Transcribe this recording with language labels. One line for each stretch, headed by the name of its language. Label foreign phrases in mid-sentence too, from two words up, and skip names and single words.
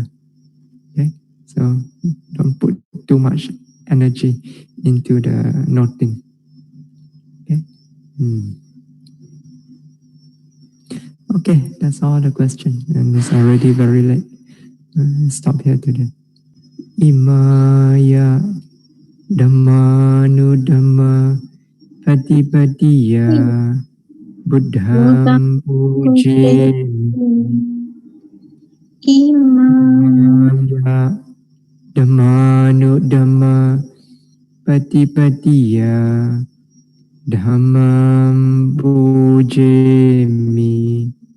English: Okay, so don't put too much energy into the noting. Okay. Okay, that's all the question, and it's already very late. Stop here today.
Pali: Imaya Dhammanu Dhamma Patipatiya Buddham Puji Imaya Dhammanu Dhamma Patipatiya Dhammam Pujemi